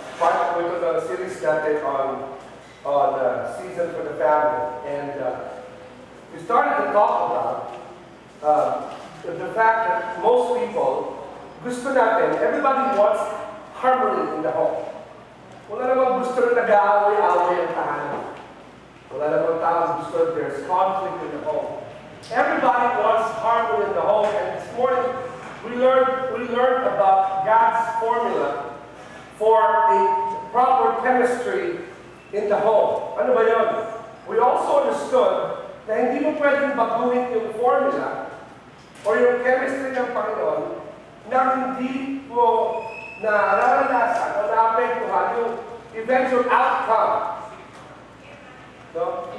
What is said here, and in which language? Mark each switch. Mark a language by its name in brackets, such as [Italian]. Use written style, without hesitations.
[English] Part of the series natin on Season for the Family. And we started to talk about the fact that most people, [Filipino] gusto natin, [English] everybody wants harmony in the home. [Filipino] Wala namang gusto na nag-aaway-aaway ang tahanan. Wala namang taong gusto [English] there's conflict in the home. Everybody wants harmony in the home, and this morning we learned about God's formula for a proper chemistry in the home. [Filipino] Ano ba yun? We also understood na hindi mo pwedeng baguhin yung formula o yung chemistry ng Panginoon na hindi mo nararanasan o naapektuhan yung eventual outcome. No?